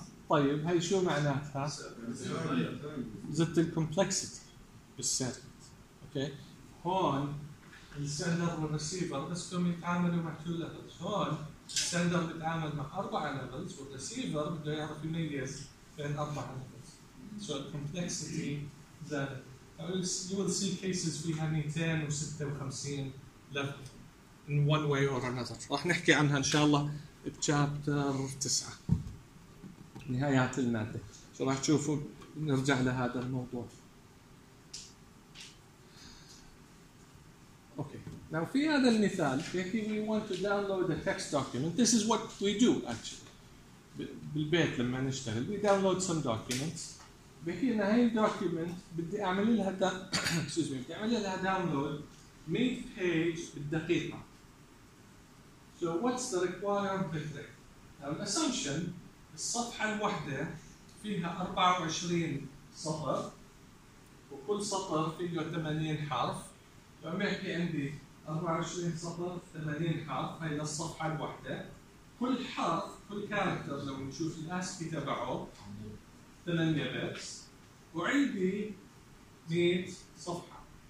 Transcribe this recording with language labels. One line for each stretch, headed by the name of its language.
Arabic: طيب هاي شو معناتها؟ زدت الكومبلكسيتي بالسيرفر. اوكي هون السندر والريسيفر بس كم يتعاملوا مع 2 ليفلز. هون السندر بيتعامل مع 4 ليفلز والريسيفر بده يعرف يميز بين 4 ليفلز. سو الكومبلكسيتي زادت.
English: You will see cases
Arabic: فيها 256 ليفل
English: in one way or another.
Arabic: راح نحكي عنها ان شاء الله بشابتر 9 نهايات المادة شو راح تشوفوا. نرجع لهذا الموضوع.
English: Okay لو في هذا المثال بيحكي we want to download a text document. This is what we do actually
Arabic: بالبيت لما نشتغل
English: we download some documents.
Arabic: بيحكي لنا هاي الدوكيمنت بدي اعمل لها بدي اعمل لها داونلود 100 page بالدقيقة.
English: So what's the requirement thing? Now an assumption,
Arabic: الصفحة الواحدة فيها 24 سطر وكل سطر فيه 80 حرف. فما يحكي عندي 24 سطر 80 حرف هي الصفحة الواحدة. كل حرف كل كاركتر لو نشوف الاسكي تبعه 8 بيتس وعندي 100 صفحة.